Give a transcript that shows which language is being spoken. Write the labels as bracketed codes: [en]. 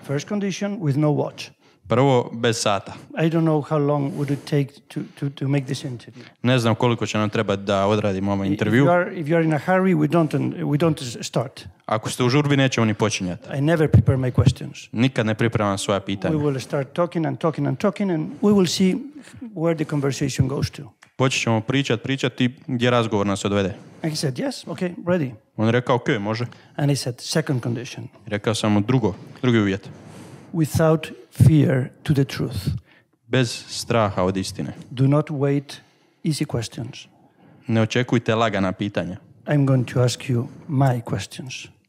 [en] First condition, with no watch. [hr] Prvo, bez sata. [en] I don't know how long would it take to make this interview. [hr] Ne znam koliko će nam trebati da odradimo ovaj intervju. [en] If you are in a hurry, we don't start. [hr] Ako ste u žurbi, nećemo ni počinjati. [en] I never prepare my questions. [hr] Nikad ne pripremam svoja pitanja. [en] We will start talking and we will see where the conversation goes to. [hr] Počet ćemo pričati gdje razgovor nas odvede. [en] And he said, yes, okay, ready. [hr] On je rekao, ok, može. [en] And he said, second condition. [hr] Rekao sam mu drugi uvjet. [en] Without fear to the truth. [hr] Bez straha od istine. [en] Do not wait easy questions. [hr] Ne očekujte lagana pitanja. [en] I'm going to ask you my questions.